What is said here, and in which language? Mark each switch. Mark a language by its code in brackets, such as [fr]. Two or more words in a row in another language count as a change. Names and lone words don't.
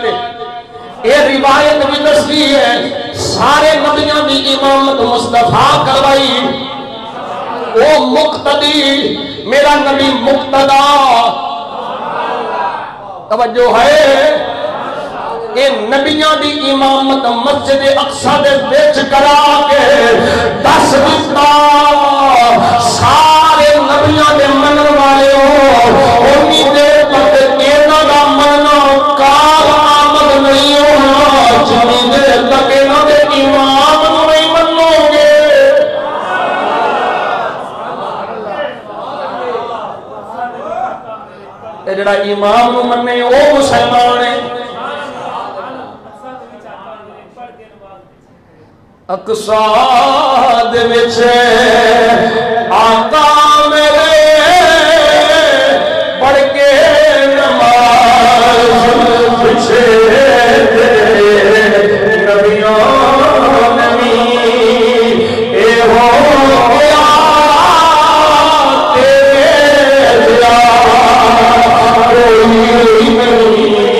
[pa] ہے یہ روایت بھی دستی ہے سارے نبیوں دی امامت مصطفیٰ کروائی وہ مقتدی میرا نبی مقتدا توجہ ہے اے نبیاں دی امامت مسجد اقصی دے وچ کرا کے دس دتا سارے نبیاں دے منن والے ہو اونی دیر تک انہاں دا مننا کار آمد نہیں ہونا جنی دیر تک انہاں دے امام نوں نہیں منو گے۔ اے جڑا امام نوں مننے او مسلمان ہے۔ اقصی دے وچ آقا میرے پڑھ کے نماز پچھے نبیوں نبی اے ہو گیا تیرے دیا کوئی نہیں۔